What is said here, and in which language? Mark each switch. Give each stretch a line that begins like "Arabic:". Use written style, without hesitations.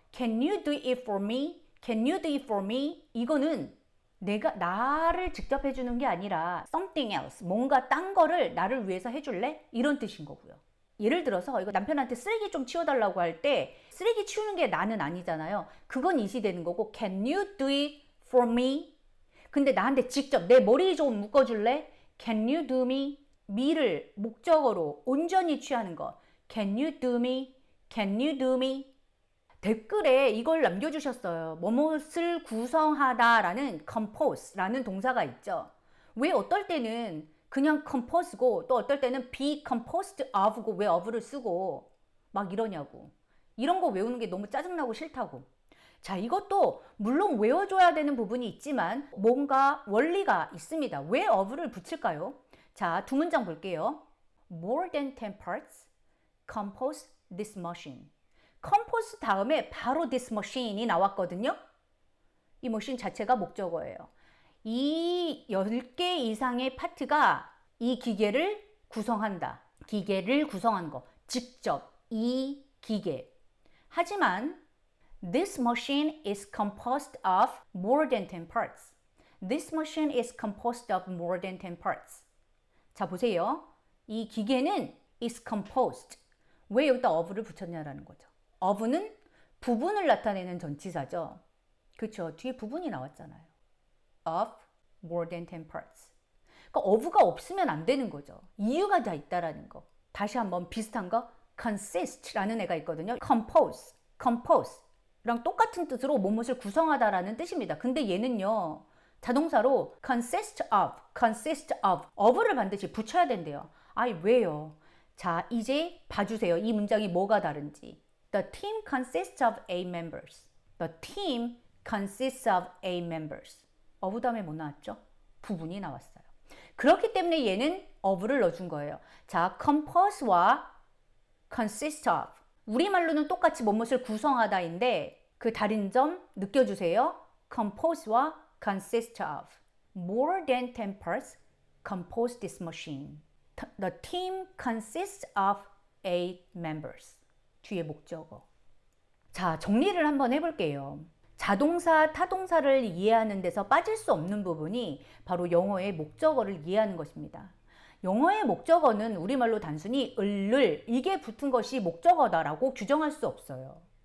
English: Can you do it for me? Can you do it for me?
Korean: 이거는 내가 나를 직접 해주는 게 아니라
English: something else,
Korean: 뭔가 딴 거를 나를 위해서 해줄래? 이런 뜻인 거고요. 예를 들어서 이거 남편한테 쓰레기 좀 치워달라고 할 때 쓰레기 치우는 게 나는 아니잖아요. 그건 이시되는 거고
English: Can you do it for me?
Korean: 근데 나한테 직접 내 머리 좀 묶어줄래?
English: Can you do me?
Korean: me를 목적어로 온전히 취하는 거.
English: Can you do me? Can you do me?
Korean: 댓글에 이걸 남겨주셨어요. 뭐뭇을 구성하다 라는 compose 라는 동사가 있죠. 왜 어떨 때는 그냥 compose고 또 어떨 때는 be composed of고 왜 of를 쓰고 막 이러냐고. 이런 거 외우는 게 너무 짜증나고 싫다고. 자, 이것도 물론 외워줘야 되는 부분이 있지만 뭔가 원리가 있습니다. 왜 of를 붙일까요? 자, 두 문장 볼게요.
English: More than 10 parts compose this machine.
Korean: compose 다음에 바로 this machine이 나왔거든요. 이 머신 자체가 목적어예요. 이 10개 이상의 파트가 이 기계를 구성한다. 기계를 구성한 거. 직접 이 기계.
English: 하지만 this machine is composed of more than 10 parts. This machine is composed of more than 10 parts.
Korean: 자, 보세요. 이 기계는 is composed. 왜 여기다 of를 붙였냐라는 거죠. of는 부분을 나타내는 전치사죠. 그렇죠. 뒤에 부분이 나왔잖아요.
English: of more than 10 parts.
Korean: 그러니까 of가 없으면 안 되는 거죠. 이유가 다 있다라는 거. 다시 한번 비슷한 거 consist라는 애가 있거든요. compose랑 똑같은 뜻으로 무엇을 구성하다라는 뜻입니다. 근데 얘는요. 자동사로 consist of, of를 반드시 붙여야 된대요. 아이, 왜요? 자, 이제 봐주세요. 이 문장이 뭐가 다른지.
English: The team consists of 8 members. The team consists of 8 members.
Korean: of 다음에 뭐 나왔죠? 부분이 나왔어요. 그렇기 때문에 얘는 of를 넣어준 거예요. 자, compose와 consist of. 우리말로는 똑같이 무엇을 구성하다인데 그 다른 점 느껴주세요. compose와 consist of.
English: More than 10 parts compose this machine. The team consists of 8 members.
Korean: 뒤에 목적어. 자, 정리를 한번 해볼게요. 자동사, 타동사를 이해하는 데서 빠질 수 없는 부분이 바로 영어의 목적어를 이해하는 것입니다. 영어의 목적어는 우리말로 단순히 을 이게 붙은 것이 목적어다라고 규정할 수 없어요.